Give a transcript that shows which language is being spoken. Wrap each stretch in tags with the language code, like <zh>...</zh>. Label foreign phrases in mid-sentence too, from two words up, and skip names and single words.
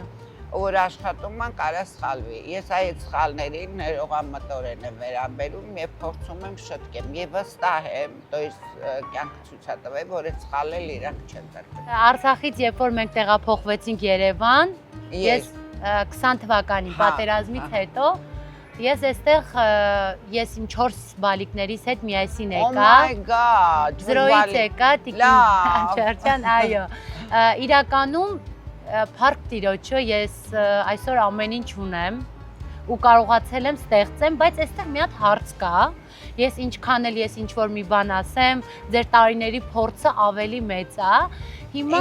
<hy>Որ աշխատում են, կարա սխալվի։ Ես այդ սխալներին ներողամտորեն եմ վերաբերում եւ փորձում եմ շտկեմ եւ վստահ եմ,</hy> <ru>то есть</ru> <hy>կյանքը ցույց է տվել, որ այդ սխալել իրանք չեն դրվել։ Արցախից երբ որ մենք տեղափոխվեցինք Երևան, ես 20 թվականին պատերազմից հետո ես այստեղ ես իմ 4 բալիկներիս հետ միասին եկա։</hy> <en>Oh my god։</en> <hy>Զրոյից եկա Տիկին Չարչյան, այո։ Իրականում Փառք Տիրոջը ես այսօր ամեն ինչ ունեմ ու կարողացել եմ ստեղծեմ, բայց այստեղ մի հատ հարց կա։ Ես ինչքան էլ ես ինչ որ մի բան ասեմ, ձեր տարիների փորձը ավելի մեծ է։ Հիմա</hy>